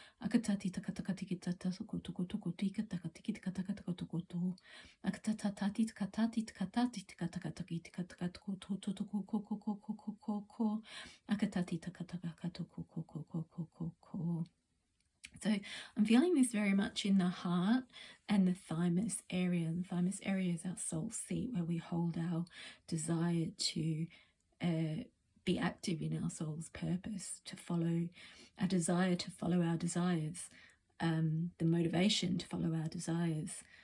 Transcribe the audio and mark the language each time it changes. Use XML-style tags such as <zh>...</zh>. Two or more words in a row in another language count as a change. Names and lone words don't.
<en>Akatati takatakati tata toko toko tika takatiki takataka toko to. Akatatati takatati takatati takatakataki takatakatoko to toko koko koko koko ko. Akatati takataka toko koko koko koko. So I'm feeling this very much in the heart and the thymus area. The thymus area is our soul seat, where we hold our desire to be active in our soul's purpose, to follow our desire, to follow our desires, the motivation to follow our desires.</en>